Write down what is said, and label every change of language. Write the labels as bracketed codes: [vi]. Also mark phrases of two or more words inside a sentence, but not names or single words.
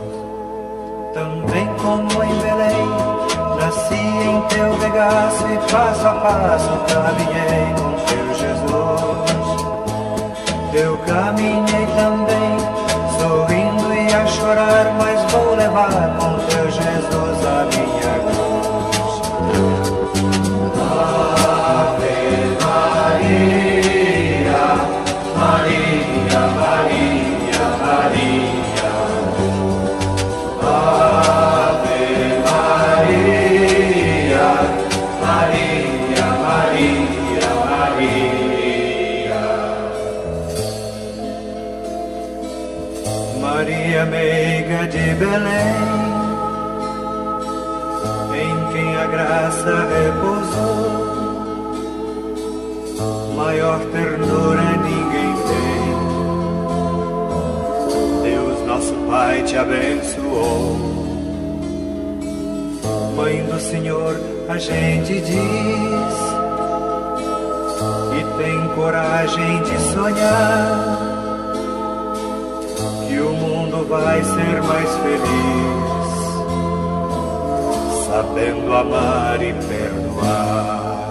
[pt] Também como em Belém, nasci em Teu regaço e passo a passo caminhei com Teu Jesus. Eu caminhei também, sorrindo e a chorar, mas vou levar com Teu Jesus a minha cruz. [la] Ave Maria, [pt] Maria, Maria, Maria. [la] Ave Maria, [pt] Maria, Maria, Maria. Maria meiga de Belém, em quem a graça repousou, maior ternura ninguém tem. Deus nosso Pai te abençoou. Mãe do Senhor, a gente diz, e tem coragem de sonhar, que o mundo vai ser mais feliz, sabendo amar e perdoar.